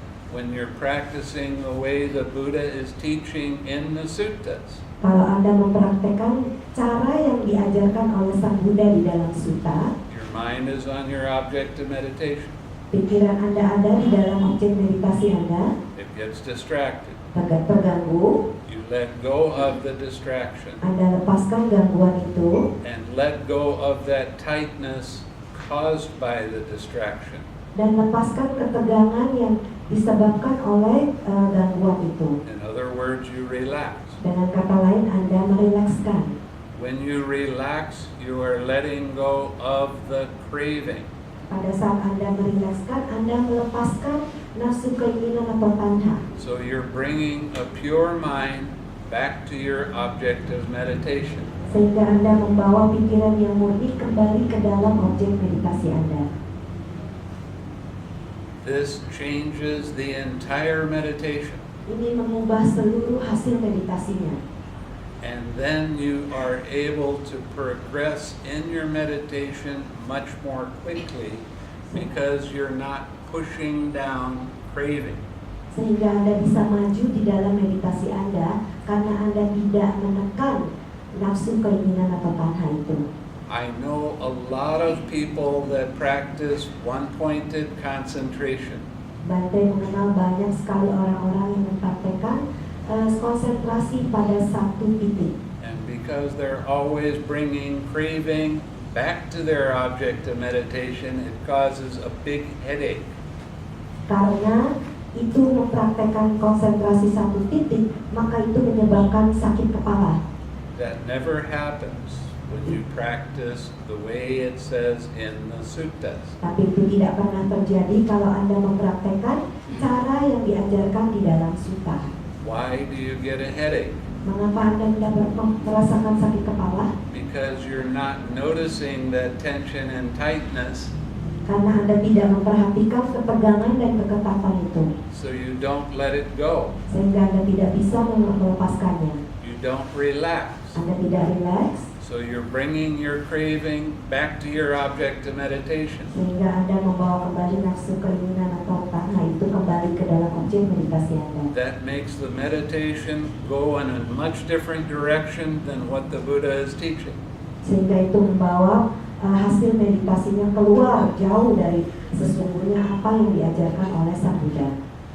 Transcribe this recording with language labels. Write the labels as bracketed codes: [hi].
[en] When you're practicing the way the Buddha is teaching in the suttas, [id] Kalau Anda mempraktekkan cara yang diajarkan oleh Sang Buddha di dalam sutta, [en] your mind is on your object of meditation. [id] pikiran Anda ada di dalam objek meditasi Anda, [en] It gets distracted. [id] terganggu, [en] You let go of the distraction [id] Anda lepaskan gangguan itu [en] and let go of that tightness caused by the distraction. [id] dan lepaskan ketegangan yang disebabkan oleh gangguan itu. [en] In other words, you relax. [id] Dengan kata lain, Anda merilekskan. [en] When you relax, you are letting go of the craving. [id] Pada saat Anda merilekskan, Anda melepaskan nafsu keinginan atau tanha. [en] So you're bringing a pure mind back to your object of meditation. [id] Sehingga Anda membawa pikiran yang murni kembali ke dalam objek meditasi Anda. [en] This changes the entire meditation. [id] ini mengubah seluruh hasil meditasinya. [en] And then you are able to progress in your meditation much more quickly because you're not pushing down craving. [id] Sehingga Anda bisa maju di dalam meditasi Anda karena Anda tidak menekan nafsu, keinginan atau tanha itu. [en] I know a lot of people that practice one-pointed concentration. [id] Bhante mengenal banyak sekali orang-orang yang mempraktekkan konsentrasi pada satu titik. [en] And because they're always bringing craving back to their object of meditation, it causes a big headache. [id] Karena itu mempraktekkan konsentrasi satu titik, maka itu menyebabkan sakit kepala. [en] That never happens when you practice the way it says in the suttas. [id] Tapi itu tidak pernah terjadi kalau Anda mempraktekkan cara yang diajarkan di dalam sutta. [en] Why do you get a headache? [id] Mengapa Anda tidak merasakan sakit kepala? [en] Because you're not noticing that tension and tightness, [id] Karena Anda tidak memperhatikan ketegangan dan keketatan itu. [en] so you don't let it go. [id] Sehingga Anda tidak bisa melepaskannya. [en] You don't relax. [id] Anda tidak rileks, [en] So you're bringing your craving back to your object of meditation. [id] sehingga Anda membawa kembali nafsu, keinginan atau tanha itu kembali ke dalam objek meditasi Anda. [en] That makes the meditation go in a much different direction than what the Buddha is teaching. [id] Sehingga itu membawa hasil meditasinya keluar jauh dari sesungguhnya apa yang diajarkan oleh Sang Buddha.